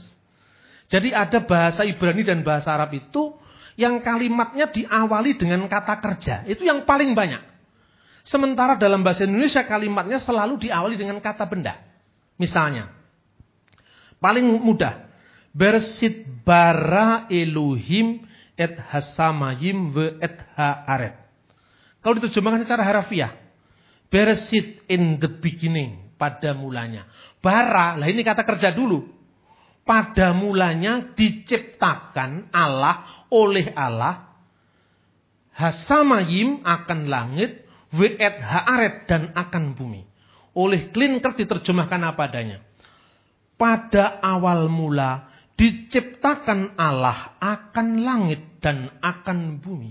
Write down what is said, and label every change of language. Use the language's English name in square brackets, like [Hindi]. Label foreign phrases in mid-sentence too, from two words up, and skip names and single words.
[Indonesian] Jadi ada bahasa Ibrani dan bahasa Arab itu yang kalimatnya diawali dengan kata kerja. Itu yang paling banyak. Sementara dalam bahasa Indonesia kalimatnya selalu diawali dengan kata benda. Misalnya, paling mudah, [Hebrew] בראשית ברא אלהים את השמים ואת הארץ. [Indonesian] Kalau diterjemahkan secara harfiah, Bersit [English] in the beginning, [Indonesian] pada mulanya. Bara, lah ini kata kerja dulu. Pada mulanya diciptakan Allah oleh Allah. Hasamayim akan langit, [Hebrew] ואת הארץ [Indonesian] dan akan bumi. Oleh Klinker diterjemahkan apa adanya. Pada awal mula diciptakan Allah akan langit dan akan bumi.